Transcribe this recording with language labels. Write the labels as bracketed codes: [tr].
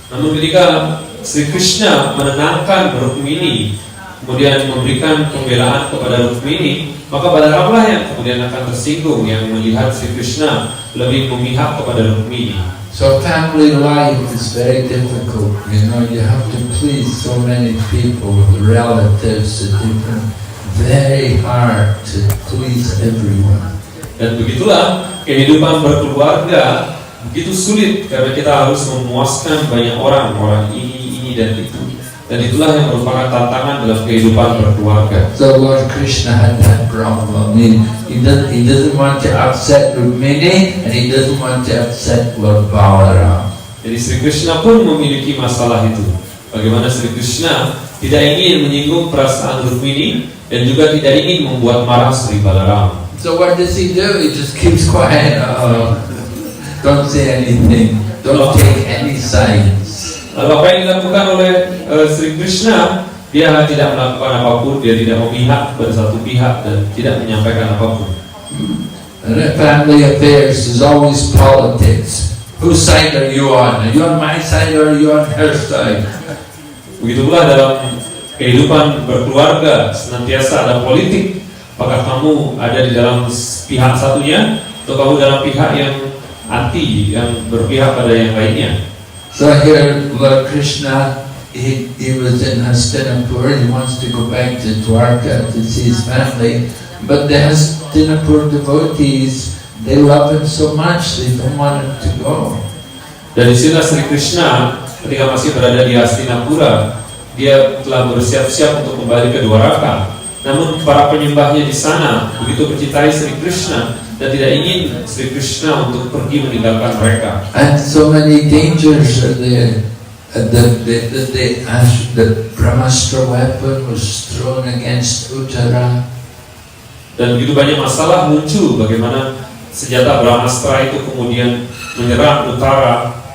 [id] Namun ketika Sri Krishna menenangkan Rukmini, kemudian memberikan pembelaan kepada Rukmini, maka Balaramlah yang kemudian akan tersinggung, yang melihat Sri Krishna lebih memihak kepada Rukmini. [en] So family life is very difficult. You know, you have to please so many people, relatives, different. Very hard to please everyone. [id] Dan begitulah kehidupan berkeluarga begitu sulit, karena kita harus memuaskan banyak orang ini dan itu. Dan itulah yang merupakan tantangan dalam kehidupan berkeluarga. [en] So Lord Krishna had that problem. He doesn't want to upset Rukmini, and he doesn't want to upset Lord Balaram. [id] Jadi Sri Krishna pun memiliki masalah itu. Bagaimana Sri Krishna tidak ingin menyinggung perasaan Rukmini dan juga tidak ingin membuat marah Sri Balaram. [en] So what does he do? He just keeps quiet. Don't say anything. Don't take any sides. [id] Lalu apa yang dilakukan oleh Sri Krishna? Dia tidak melakukan apapun, dia tidak memihak pada satu pihak dan tidak menyampaikan apapun. [en] And in family affairs is always politics. Whose side are you on? Are you on my side or are you on her side? [id] Begitu pula dalam kehidupan berkeluarga, senantiasa ada politik. Apakah kamu ada di dalam pihak satunya atau kamu dalam pihak yang anti, yang berpihak pada yang lainnya? [en] So here Lord Krishna, he was in Hastinapur. He wants to go back to Dwarka to see his family, but the Hastinapur devotees, they love him so much they don't want him to go. [id] Dan di sini Sri Krishna ketika masih berada di Hastinapura, dia telah bersiap-siap untuk kembali ke Dwaraka. Namun para penyembahnya di sana begitu mencintai Sri Krishna dan tidak ingin Sri Krishna untuk pergi meninggalkan mereka. [en] And so many dangers are there. The Brahmastra weapon was thrown against Uttara. [id] Dan begitu banyak masalah muncul, bagaimana senjata Brahmastra itu kemudian menyerang Uttara.